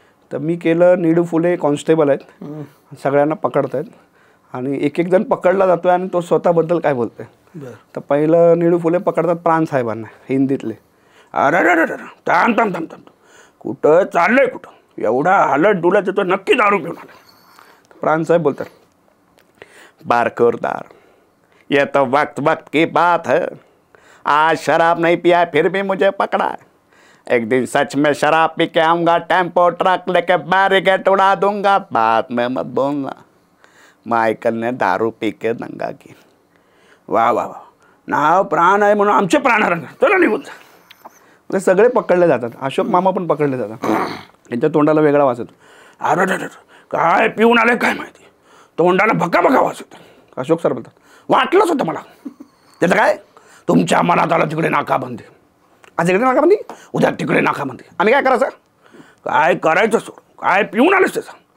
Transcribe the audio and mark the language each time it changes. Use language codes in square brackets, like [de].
[mr] तर मी केलं, निळू फुले कॉन्स्टेबल आहेत, सगळ्यांना पकडत आहेत आणि एक जण पकडला जातोय आणि तो स्वतःबद्दल काय बोलतोय. तर पहिलं निळू फुले पकडतात प्राण साहेबांना हिंदीतले, अरे थांब कुठं चाललंय, कुठं एवढा हालत डुलत येतो, नक्की दारू घेऊन आला. [hi] प्राण साहेब बोलतात, बारकोरदार ये तो वक्त वक्त की बात है, आज शराब नहीं पिया फिर भी मुझे पकड़ा, एक दिन सच में शराब पी के आऊँगा, टेम्पो ट्रक लेके बैरिकेड उड़ा दूंगा, बात में मत बोलना. मायकल ने दारू पी के दंगा की. [mr] वा वा वा, नाव प्राण आहे म्हणून आमचे प्राण हरण, चला निघून जा. ते सगळे पकडले जातात, अशोक मामा पण पकडले जातात, त्यांच्या तोंडाला वेगळा वास येतो. अरे काय पिऊन आले काय माहिती, तोंडाला भका वास येतो. अशोक सर बोलतात, वाटलंच होतं मला. त्याचं काय, तुमच्या मनात आलं तिकडे नाकाबंदी, आज इकडे नाकाबंदी, उद्या तिकडे नाकाबंदी, आम्ही काय करायचं, काय करायचं सोड, काय पिऊन आलेस त्याचा.